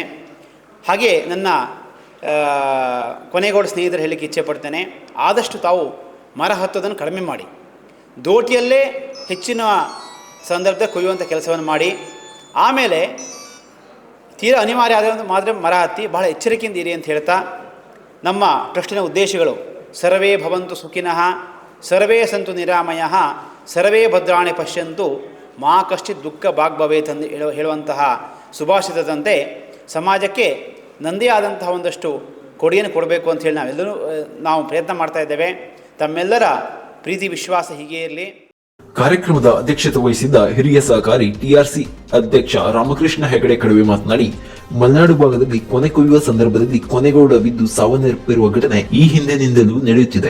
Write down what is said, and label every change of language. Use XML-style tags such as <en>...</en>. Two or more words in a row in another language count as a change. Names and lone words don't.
<kn>ಹಾಗೆ ನನ್ನ ಕೊನೆಗೋಡು ಸ್ನೇಹಿತರು ಹೇಳಲಿಕ್ಕೆ ಇಚ್ಛೆ ಪಡ್ತೇನೆ, ಆದಷ್ಟು ತಾವು ಮರ ಹತ್ತೋದನ್ನು ಕಡಿಮೆ ಮಾಡಿ, ದೋಟಿಯಲ್ಲೇ ಹೆಚ್ಚಿನ ಸಂದರ್ಭದಲ್ಲಿ ಕೊಯ್ಯುವಂಥ ಕೆಲಸವನ್ನು ಮಾಡಿ, ಆಮೇಲೆ ತೀರಾ ಅನಿವಾರ್ಯ ಆದ ಮಾತ್ರ ಮರ ಹತ್ತಿ ಭಾಳ ಎಚ್ಚರಿಕೆಯಿಂದ ಇರಿ ಅಂತ ಹೇಳ್ತಾ, ನಮ್ಮ ಟ್ರಸ್ಟಿನ ಉದ್ದೇಶಗಳು</kn> <sa>ಸರ್ವೇ ಭವಂತು ಸುಖಿನಃ, ಸರ್ವೇ ಸಂತು ನಿರಾಮಯಃ, ಸರ್ವೇ ಭದ್ರಾಣಿ ಪಶ್ಯಂತು, ಮಾ ಕಶ್ಚಿತ್ ದುಃಖ ಭಾಗ್ಭವೇತ್</sa> <kn>ಎಂದು ಹೇಳುವಂತಹ ಸುಭಾಷಿತದಂತೆ ಸಮಾಜಕ್ಕೆ ನಂದೇ ಆದಂತಹ ಒಂದಷ್ಟು ಕೊಡುಗೆಯನ್ನು ಕೊಡಬೇಕು ಅಂತ ಹೇಳಿ ನಾವು ಪ್ರಯತ್ನ ಮಾಡ್ತಾ ಇದ್ದೇವೆ. ತಮ್ಮೆಲ್ಲರ ಪ್ರೀತಿ ವಿಶ್ವಾಸ ಹೀಗೆ ಇರಲಿ. ಕಾರ್ಯಕ್ರಮದ ಅಧ್ಯಕ್ಷತೆ ವಹಿಸಿದ್ದ ಹಿರಿಯ ಸಹಕಾರಿ ಟಿಆರ್ಸಿ ಅಧ್ಯಕ್ಷ ರಾಮಕೃಷ್ಣ ಹೆಗಡೆ ಕಡವೆ ಮಾತನಾಡಿ, ಮಲೆನಾಡು ಭಾಗದಲ್ಲಿ ಕೊನೆ ಕೊಯ್ಯುವ ಸಂದರ್ಭದಲ್ಲಿ ಕೊನೆಗೋಡ ಬಿದ್ದು ಸಾವನ್ನಪ್ಪಿರುವ ಘಟನೆ ಈ ಹಿಂದಿನಿಂದಲೂ ನಡೆಯುತ್ತಿದೆ.</kn>